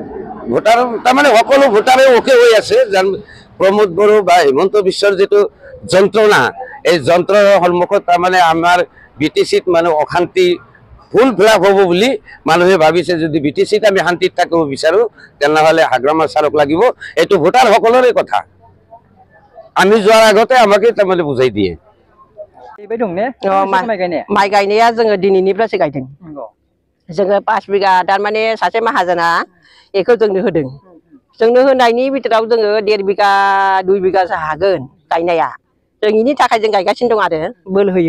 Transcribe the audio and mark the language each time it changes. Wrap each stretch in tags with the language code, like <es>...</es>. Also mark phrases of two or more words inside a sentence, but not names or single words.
<as>ভোটাৰ তাৰমানে সকলো ভোটাৰে ওকে হৈ আছে প্ৰমোদ বড়ো বা হিমন্ত বিশ্বৰ যেটো যন্ত্ৰণা এই যন্ত্ৰৰ সন্মুখত তাৰমানে আমাৰ BTCত মানে অশান্তি ফুল ফিলাপ হ'ব বুলি মানুহে ভাবিছে যদি BTCত আমি শান্তিত থাকিব বিচাৰো তেনেহলে হাগ্ৰামা সাৰক লাগিব এইটো ভোটাৰ সকলোৰে কথা আমি যোৱাৰ আগতে আমাকে তাৰমানে বুজাই দিয়ে</as> <brx>माइ गायनाया जोङो दिनैनिफ्रायसो गायदों जोङो 5 बिगा थारमाने सासे माहाजोना बेखौ जोंनो होदों जोंनो होनायनि बिथोराव जोङो 1.5 बिगा 2 बिगासो हागोन गायनाया जों इनि थाखाय जों गायगासिनो दं आरो बोलो होयै</brx>